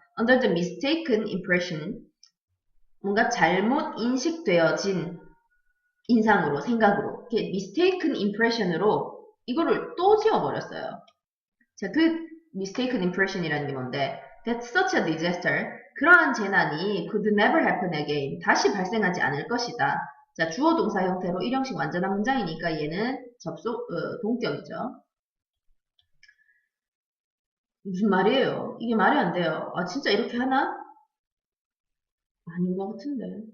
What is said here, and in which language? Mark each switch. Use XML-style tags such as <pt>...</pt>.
<ko>Under the mistaken impression, 뭔가 잘못 인식되어진 인상으로, 생각으로, 이렇게 mistaken impression으로 이거를 또 지어버렸어요. 자, 그 mistaken impression이라는 게 뭔데?</ko> <en>That's such a disaster. 그러한 재난이 could never happen again.</en> <ko>다시 발생하지 않을 것이다. 자, 주어 동사 형태로 일형식 완전한 문장이니까 얘는 동격이죠. 무슨 말이에요? 이게 말이 안 돼요. 아, 진짜 이렇게 하나? 아닌 것 같은데.</ko>